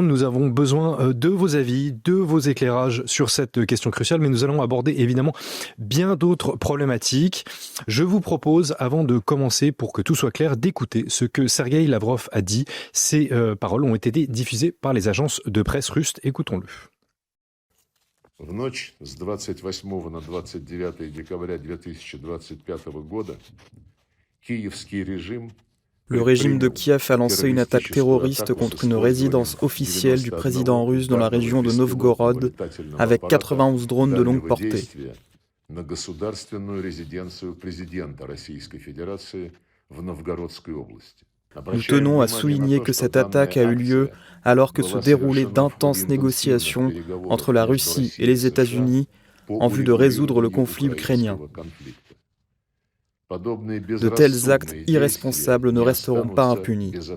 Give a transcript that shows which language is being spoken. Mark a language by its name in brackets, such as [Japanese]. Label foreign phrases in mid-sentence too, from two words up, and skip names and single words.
[French] Nous avons besoin de vos avis, de vos éclairages sur cette question cruciale, mais nous allons aborder évidemment bien d'autres problématiques. Je vous propose, avant de commencer, pour que tout soit clair, d'écouter ce que Sergueï Lavrov a dit. Ces paroles ont été diffusées par les agences de presse russes. Écoutons-le. [Russian] В ночь с 28 на 29 декабря 2025 года киевский режим [French] Le régime de Kiev a lancé une attaque terroriste contre une résidence officielle du président russe dans la région de Novgorod avec 91 drones de longue portée. [Russian] на государственную резиденцию президента Российской Федерации в Новгородской области. [French] Nous tenons à souligner que cette attaque a eu lieu alors que se déroulaient d'intenses négociations entre la Russie et les États-Unis en vue de résoudre le conflit ukrainien. De tels actes irresponsables ne resteront pas impunis.